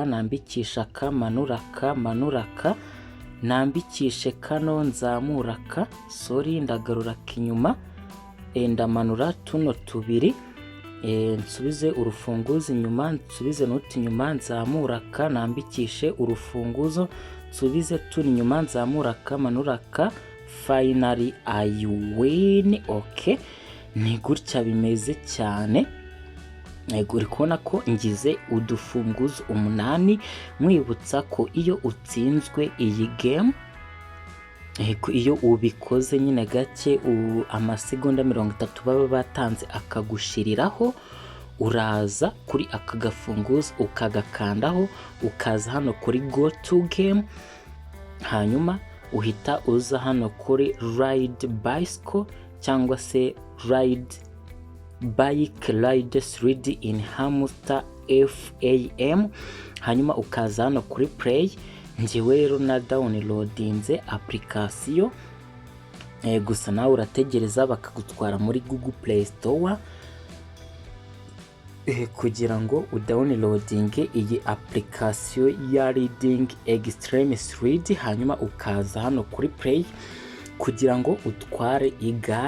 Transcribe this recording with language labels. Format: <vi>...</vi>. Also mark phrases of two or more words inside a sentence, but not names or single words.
<rw>nambikisha aka, manura aka, nambikishe kano nzamura aka, sorry ndagarura kinyuma, ndamanura tuno tubiri, nsubize urufunguzo inyuma, nsubize nuti inyuma, nzamura aka, nambikishe urufunguzo, nsubize turi inyuma, nzamura aka, manura aka,</rw> <en>finally I win.</en> <rw>Okay, ni gutya bimeze cyane. Uri kubona ko ngize udufunguzo 8. Mwibutsa ko iyo utsinzwe iyi game, iyo ubikoze nyine gake amasegonda 30 baba batanze akagushiriraho, uraza kuri aka gafunguzo ukagakandaho, ukaza hano kuri</rw> <en>go to game,</en> <rw>hanyuma uhita uza hano kuri</rw> <en>ride bicycle</en> <rw>cyangwa se</rw> <en>ride bike, ride 3D in Hamster FAM,</en> <rw>hanyuma ukaza hano kuri play. Njyewe rero na downloadinze application, gusa nawe urategereza bakagutwara muri Google Play Store kugira ngo udownloadinge iyi application ya Reading Extreme 3D, hanyuma ukaza hano kuri play kugira ngo utware igare.</rw>